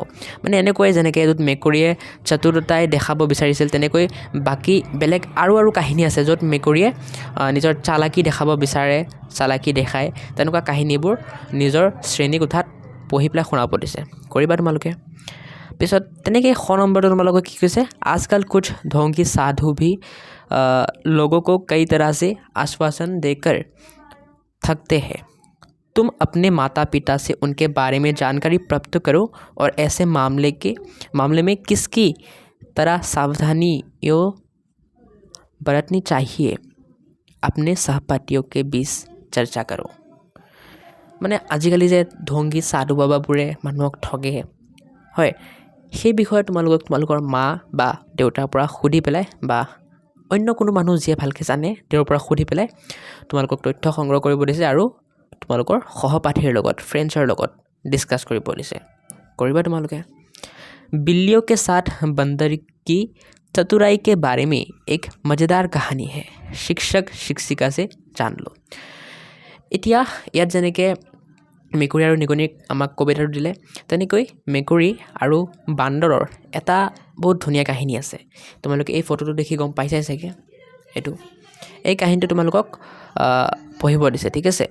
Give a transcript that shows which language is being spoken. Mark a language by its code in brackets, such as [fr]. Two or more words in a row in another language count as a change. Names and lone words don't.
[as] মানে এনেকৈ যেনেকৈ য'ত মেকুৰীয়ে চতুৰতাই দেখাব বিচাৰিছিল, তেনেকৈ বাকী বেলেগ আৰু কাহিনী আছে য'ত মেকুৰীয়ে নিজৰ চালাকি দেখাব বিচাৰে, চালাকি দেখায়, তেনেকুৱা কাহিনীবোৰ নিজৰ শ্ৰেণীকোঠাত পঢ়ি পেলাই শুনাব দিছে, কৰিবা তোমালোকে। পিছত তেনেকৈ খ নম্বৰটো তোমালোকক কি কৈছে, [hi] आजकल कुछ ढोंगी साधु भी लोगों को कई तरह से आश्वासन देकर थकते हैं। तुम अपने माता पिता से उनके बारे में जानकारी प्राप्त करो और ऐसे मामले में किसकी तरह सावधानियों बरतनी चाहिए, अपने सहपाठियों के बीच चर्चा करो। [as] মানে আজিকালি যে ঢংগী সাধু বাবাবোৰে মানুহক ঠগে, হয়, সেই বিষয়ে তোমালোকৰ মা বা দেউতাৰ পৰা সুধি পেলাই বা অন্য কোনো মানুহ যিয়ে ভালকৈ জানে তেওঁৰ পৰা সুধি পেলাই তোমালোকক তথ্য সংগ্ৰহ কৰিব দিছে আৰু তোমালোকৰ সহপাঠীৰ লগত, ফ্ৰেণ্ডছৰ লগত ডিছকাছ কৰিব দিছে, কৰিবা তোমালোকে। [hi] बिल्लियों के साथ बंदर की चतुराई के बारे में एक मज़ेदार कहानी है, शिक्षक शिक्षिका से जान लो। [as] এতিয়া ইয়াত যেনেকৈ মেকুৰী আৰু নিগনিক আমাক কবিতাটো দিলে, তেনেকৈ মেকুৰী আৰু বান্দৰৰ এটা বহুত ধুনীয়া কাহিনী আছে। তোমালোকে এই ফটোটো দেখি গম পাইছাই চাগে, এই কাহিনীটো তোমালোকক পঢ়িব দিছে, ঠিক আছে।